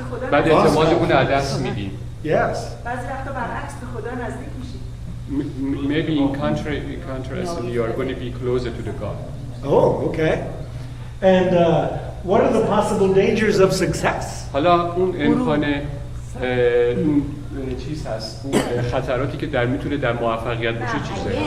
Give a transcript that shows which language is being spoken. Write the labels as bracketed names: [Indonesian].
[Persian] بعد اعتمادمون رو از دست میدیم. [English] Yes. [Persian] بعضی وقتا برعکس به خدا نزدیک میشیم. [English] Maybe in contrast, you are going to be closer to the God. Oh, okay. And what are the possible dangers of success? [Persian] حالا اون امکان اون چیز هست، اون خطراتی که میتونه در موفقیت باشه چیزایی؟